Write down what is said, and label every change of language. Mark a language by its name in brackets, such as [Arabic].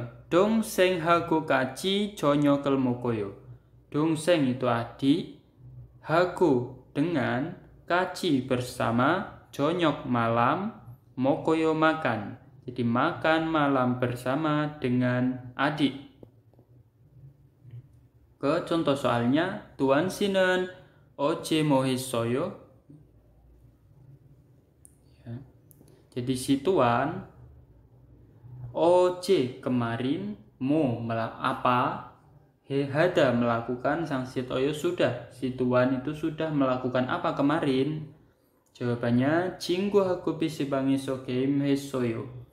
[Korean] 동생하고 같이 저녁을 먹어요. [Indonesian] 동생 itu adik, hago dengan, 같이 bersama, 저녁 malam, 먹어요 makan. Jadi makan malam bersama dengan adik. Ke contoh soalnya, Tuan Sinan [Korean] 어제 뭐 했어요? [Indonesian] Ya. Jadi si Tuan, 어제 kemarin, mo apa, hada melakukan, sangsiat oyo sudah. Si Tuan itu sudah melakukan apa kemarin? Jawabannya [Korean] 친구하고 PC방에서 게임했어요.